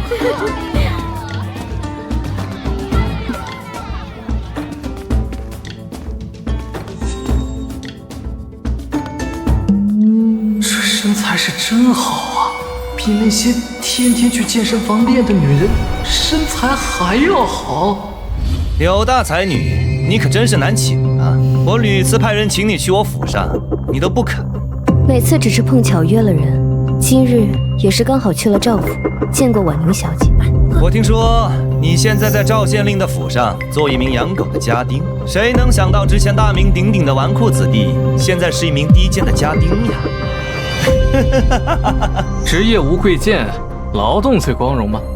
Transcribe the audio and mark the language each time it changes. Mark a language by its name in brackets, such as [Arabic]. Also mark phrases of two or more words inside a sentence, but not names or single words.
[Chinese] 这身材是真好啊，比那些天天去健身房练的女人身材還要好。柳大才女，你可真是難請啊！我屢次派人請你去我府上，你都不肯。每次只是碰巧約了人，今日也是剛好去了趙府，見過婉寧小姐。我聽說你現在在趙縣令的府上做一名養狗的家丁，誰能想到之前大名鼎鼎的紈絝子弟，現在是一名低賤的家丁呀？職業無貴賤，勞動最光榮嗎？